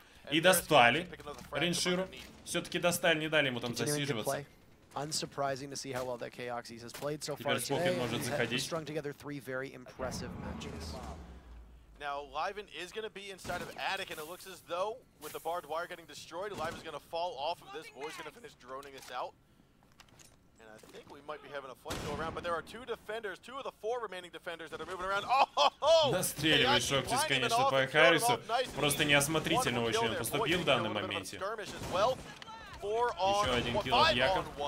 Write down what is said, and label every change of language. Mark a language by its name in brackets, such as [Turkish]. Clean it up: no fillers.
[Russian] И достали Ринширу. Все-таки достали, не дали ему там засиживаться. [English] Unsurprising to see how well that Kaoxys has played so far [Russian] Теперь [English] today. [Russian] может заходить. [English] Strung together 3 very impressive matches. Now, Liven is going to be inside of Attic, and it looks as though, with the barbed wire getting destroyed, Liven's going to fall off of this. Void's going to finish droning us out. And I think we might be having a flank go around, but there are 2 defenders, 2 of the 4 remaining defenders that are moving around. Oh! [Russian] Настреливает Шоктис, конечно, по Харрису. Просто неосмотрительно очень он поступил в данном моменте. Еще один килл от Яков.